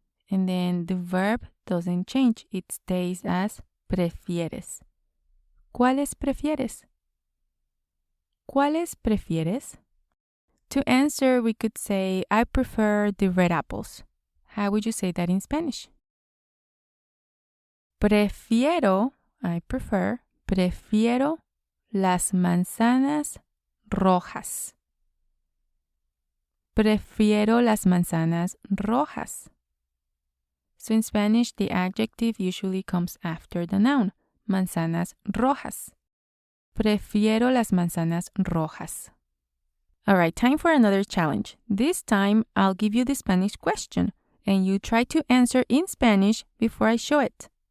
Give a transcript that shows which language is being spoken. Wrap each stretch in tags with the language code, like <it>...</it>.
<en>And then the verb doesn't change. It stays as prefieres.</en> <es>¿Cuáles prefieres? ¿Cuáles prefieres?</es> <en>To answer, we could say, I prefer the red apples. How would you say that in Spanish?</en> <es>Prefiero,</es> <en>I prefer,</en> <es>prefiero las manzanas rojas. Prefiero las manzanas rojas.</es> <en>So in Spanish, the adjective usually comes after the noun, manzanas rojas.</en> <es>Prefiero las manzanas rojas.</es> <en>All right, time for another challenge. This time, I'll give you the Spanish question, and you try to answer in Spanish before I show it.</en>